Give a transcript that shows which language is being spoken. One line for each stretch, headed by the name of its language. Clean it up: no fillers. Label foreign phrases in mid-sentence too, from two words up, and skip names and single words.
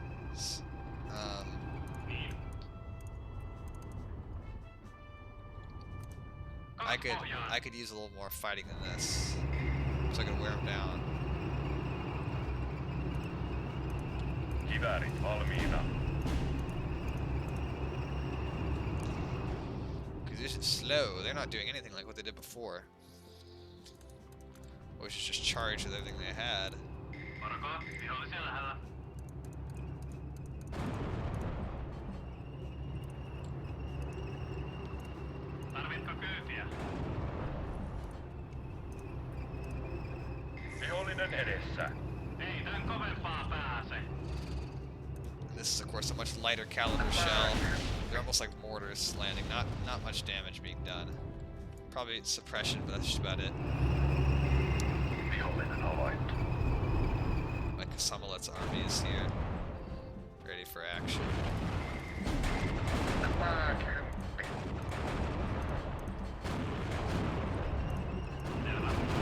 English: I could use a little more fighting than this, so I could wear him down.
Finnish: Kiväärit valmiina.
English: slow. They're not doing anything like what they did before. Which is just charge with everything they had.
Finnish: Varko, vihollisia lähellä. Tarvitko kyytiä? Vihollinen edessä. Ei tän kovempaa pääse.
English: And this is of course a much lighter caliber shell. They're almost like mortars landing. Not much damage being done. Probably suppression, but that's just about it.
Finnish: Vihollinen havaittu.
English: Like Samalet's army is here, ready for action.
Finnish: Pääkymppi. Selvä.